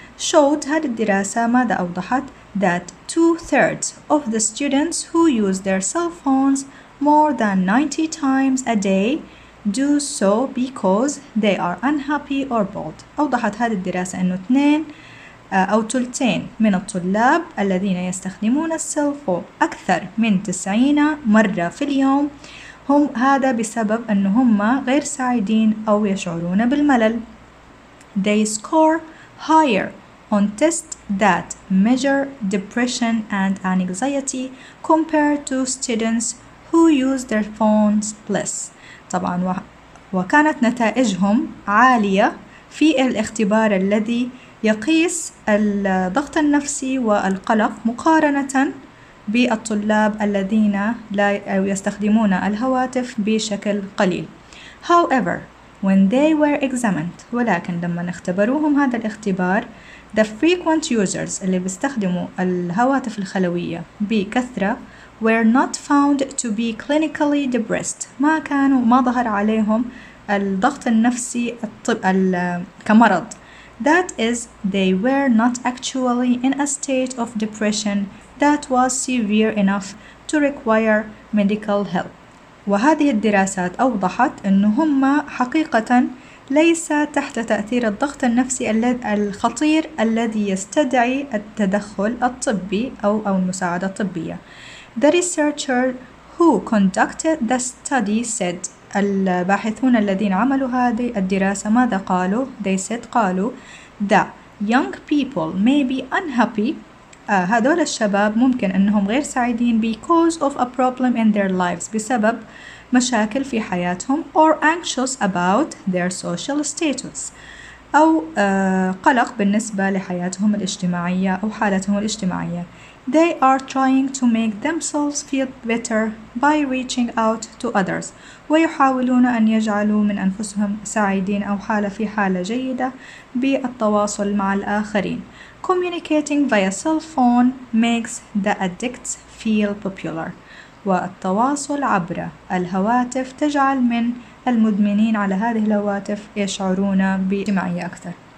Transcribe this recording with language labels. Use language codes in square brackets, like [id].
[en] showed [ar] هذه الدراسة ماذا أوضحت [en] that 2/3 of the students who use their cell phones more than 90 times a day do so because they are unhappy or bored. [ar] أوضحت هذه الدراسة أنه 2 أو 3 من الطلاب الذين يستخدمون السيلفون أكثر من 90 مرة في اليوم هذا بسبب أنهم غير سعيدين أو يشعرون بالملل. [en] They score higher on tests that measure depression and anxiety compared to students who use their phones less. [ar] طبعا وكانت نتائجهم عالية في الاختبار الذي يقيس الضغط النفسي والقلق مقارنة بالطلاب الذين لا يستخدمون الهواتف بشكل قليل. [en] However, when they were examined، [ar] ولكن لما اختبروهم هذا الاختبار، [en] the frequent users [ar] اللي بيستخدموا الهواتف الخلوية بكثرة [en] were not found to be clinically depressed، [ar] ما ظهر عليهم الضغط النفسي كمرض. [en] That is, they were not actually in a state of depression that was severe enough to require medical help. [ar] وهذه الدراسات أوضحت أنه هم حقيقة ليس تحت تأثير الضغط النفسي الخطير الذي يستدعي التدخل الطبي أو المساعدة الطبية. [en] The researcher who conducted the study said، [ar] الباحثون الذين عملوا هذه الدراسة ماذا قالوا؟ [en] They said [ar] قالوا [en] that young people may be unhappy، [ar] هذول الشباب ممكن أنهم غير سعيدين [en] because of a problem in their lives، [ar] بسبب مشاكل في حياتهم، [en] or anxious about their social status، [ar] أو قلق بالنسبة لحياتهم الاجتماعية أو حالتهم الاجتماعية. [en] They are trying to make themselves feel better by reaching out to others، [ar] ويحاولون أن يجعلوا من أنفسهم سعيدين أو في حالة جيدة بالتواصل مع الآخرين. [en] Communicating via cell phone makes the addicts feel popular، [ar] والتواصل عبر الهواتف تجعل من المدمنين على هذه الهواتف يشعرون باجتماعية أكثر.